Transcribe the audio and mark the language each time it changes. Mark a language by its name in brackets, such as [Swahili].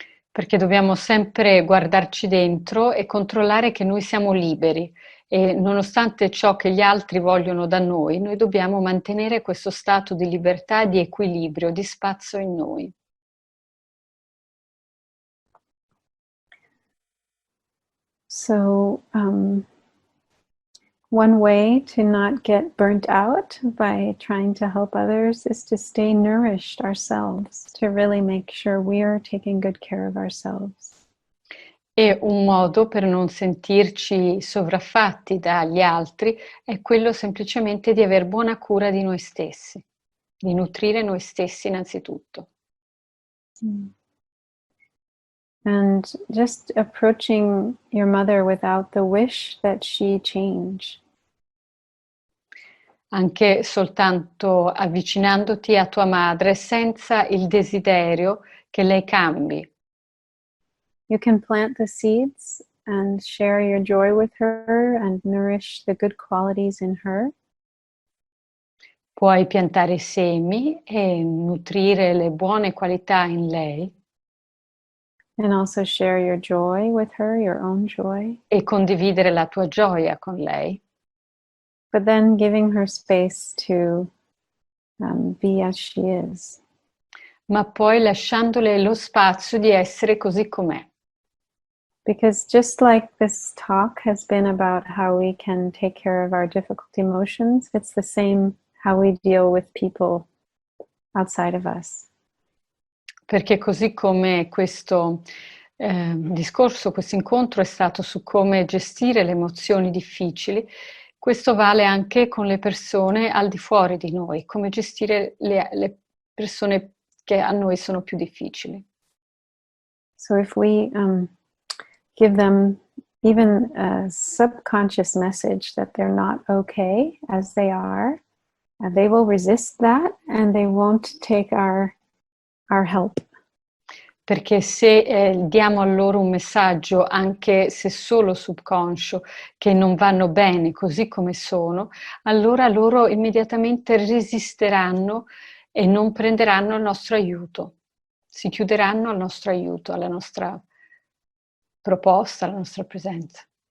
[Italian] Perché dobbiamo sempre guardarci dentro e controllare che noi siamo liberi e nonostante ciò che gli altri vogliono da noi dobbiamo mantenere questo stato di libertà, di equilibrio, di spazio in noi. [English] So, one way to not get burnt out by trying to help others is to stay nourished ourselves, to really make sure we are taking good care of ourselves. [Italian] E un modo per non sentirci sovraffatti dagli altri è quello semplicemente di aver buona cura di noi stessi, di nutrire noi stessi innanzitutto. [English] And just approaching your mother without the wish that she change. [Italian] Anche soltanto avvicinandoti a tua madre senza il desiderio che lei cambi. [English] You can plant the seeds and share your joy with her and nourish the good qualities in her. [Italian] Puoi piantare i semi e nutrire le buone qualità in lei. [English] And also share your joy with her, your own joy. [Italian] E condividere la tua gioia con lei. [English] But then giving her space to be as she is. [Italian] Ma poi lasciandole lo spazio di essere così com'è. [English] Because just like this talk has been about how we can take care of our difficult emotions, it's the same how we deal with people outside of us. [Italian] Perché così come questo discorso, questo incontro è stato su come gestire le emozioni difficili, questo vale anche con le persone al di fuori di noi, come gestire le persone che a noi sono più difficili. [English] So if we give them even a subconscious message that they're not okay as they are, they will resist that and they won't take our help. [Italian] Perché se diamo a loro un messaggio, anche se solo subconscio, che non vanno bene così come sono, allora loro immediatamente resisteranno e non prenderanno il nostro aiuto, si chiuderanno al nostro aiuto, alla nostra proposta, alla nostra presenza.